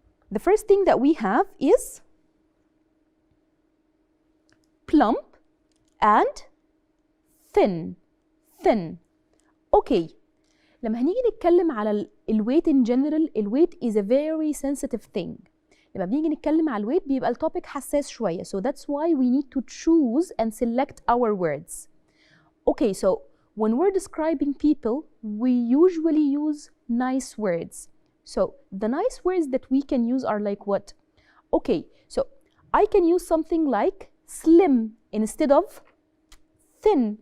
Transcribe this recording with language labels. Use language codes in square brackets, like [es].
[en] The first thing that we have is plump and thin, thin. Okay, [ar] لما هنيجي نتكلم على الويت [en] in general, الويت is a very sensitive thing. [ar] لما بنيجي نتكلم على الويت بيبقى التوبيك حساس شوية. [en] So that's why we need to choose and select our words. Okay, so when we're describing people, we usually use nice words. So the nice words that we can use are like what? Okay, so I can use something like slim instead of thin.